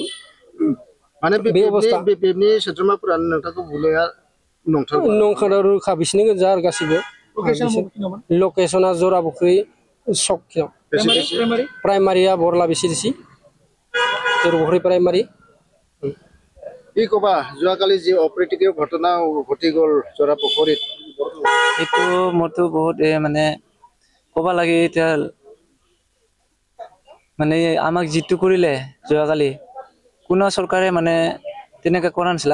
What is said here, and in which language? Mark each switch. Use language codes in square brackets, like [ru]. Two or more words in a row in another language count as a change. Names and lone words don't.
[brx] माने बे अबस्था BPFनि सोद्रोमाफोरानो नोंथांखौ बुलाया नंखादा रोखा बिसिनि गोजा आरो गासिबो। लकेसना जराफुख्रि सक प्राइमारिया बरला बिसिरिसि जराफुख्रि प्राइमारि। [as] কি কবা যোৱাকালি যে অপ্ৰীতিকৰ ঘটনা ঘটি গ'ল জৰাপুখুৰীত, এইটো মোৰতো বহুত মানে ক'ব লাগে। এতিয়া মানে আমাক যিটো কৰিলে যোৱাকালি কোনো চৰকাৰে মানে তেনেকৈ কৰা নাছিলে।